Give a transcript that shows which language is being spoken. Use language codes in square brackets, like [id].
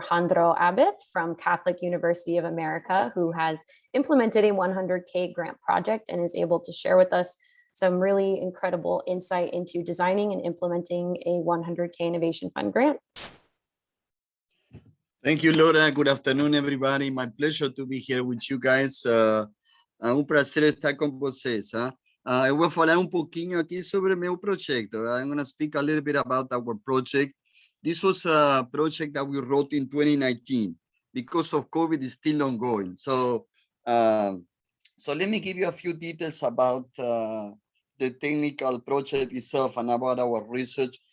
[en] Jandro Abet from Catholic University of America, who has implemented a 100K grant project and is able to share with us some really incredible insight into designing and implementing a 100K Innovation Fund grant. Thank you, Laura. Good afternoon, everybody. My pleasure to be here with you guys. [pt] Un prazer estar com vocês. Eu vou falar pouquinho aqui sobre meu projeto. [en] I'm going to speak a little bit about our project. This was a project that we wrote in 2019. Because of COVID, it's still ongoing. So let me give you a few details about the technical project itself and about our research.